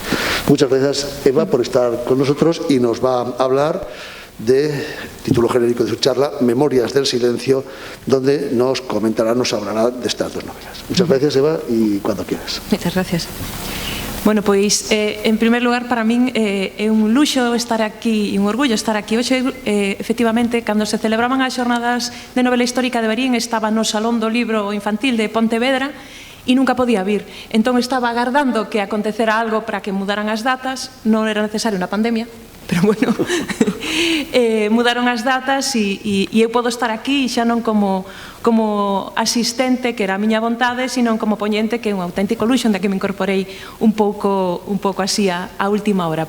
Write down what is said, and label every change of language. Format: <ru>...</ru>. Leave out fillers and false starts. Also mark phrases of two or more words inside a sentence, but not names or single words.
<es>Muchas gracias, Eva, por estar con nosotros, y nos va a hablar de título genérico de su charla, Memorias del Silencio, donde nos comentará, nos hablará de estas dos novelas. Muchas gracias, Eva, y cuando quieras. Muchas gracias.</es> <gl>Bueno, pois, en primer lugar, para min é un luxo estar aquí e un orgullo estar aquí hoxe. Efectivamente, cando se celebraban as xornadas de novela histórica de Verín, estaba no Salón do Libro Infantil de Pontevedra e nunca podía vir. Entón estaba agardando que acontecera algo para que mudaran as datas. Non era necesaria unha pandemia, pero bueno, mudaron as datas e eu podo estar aquí xa non como asistente, que era a miña vontade, sino como poñente, que é un auténtico luxo, onde que me incorporei un pouco así a última hora.</gl>